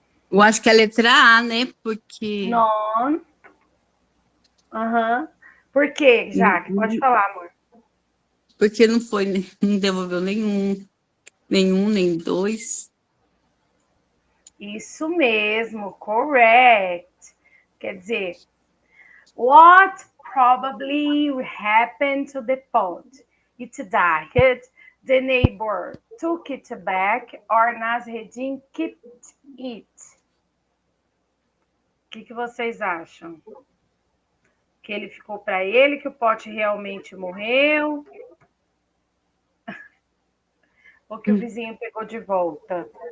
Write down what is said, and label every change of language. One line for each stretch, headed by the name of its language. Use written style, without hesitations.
Portuguese: Eu acho que é a letra A, né? Porque. None. Aham. Por quê, Jaque? Pode falar, amor. Porque não foi, não devolveu nenhum, nem dois. Isso mesmo, correct. Quer dizer,
English: what probably happened to the pot? It died. The neighbor took it back, or Nasreddin kept it.
Portuguese: O que vocês acham? Que ele ficou para ele, que o pote realmente morreu? Ou que o vizinho pegou de volta?